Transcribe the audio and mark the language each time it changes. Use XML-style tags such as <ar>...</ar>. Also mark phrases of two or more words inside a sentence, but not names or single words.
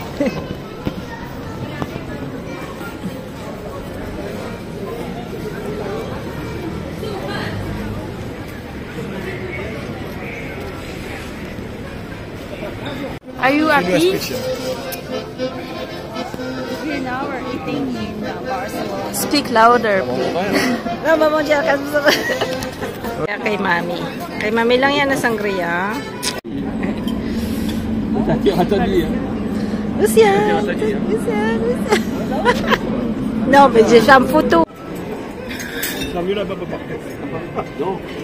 <en>Are you happy? Now we're eating in Barcelona. Speak louder, please.</en> <tl>Mama mo dyan ka. Kay Mami. Kay Mami lang yan na sangria. Lucian. Lucian.</tl> <fr>Non, mais j'ai une photo. Non, mieux là-bas, papa. Non.</fr>